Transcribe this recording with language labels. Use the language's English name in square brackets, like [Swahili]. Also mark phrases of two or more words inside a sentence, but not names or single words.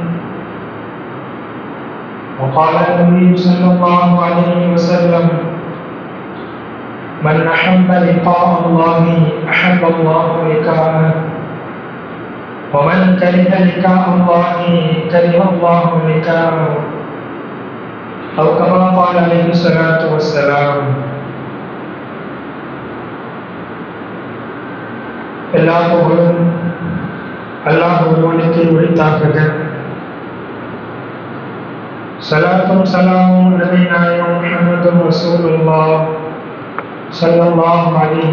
[Arabic] وقال النبي صلى الله عليه وسلم: من أحب لقاء الله أحب الله لقاءه، ومن كره لقاء الله كره الله لقاءه، أو كما قال عليه الصلاة والسلام. [Tamil] எல்லா புகழும் அல்லாஹ் ஒருவனுக்கு உரித்தாகுக. ஸலாத்தும் ஸலாமும் நபி நாயகம் [Arabic] محمد رسول الله صلى الله عليه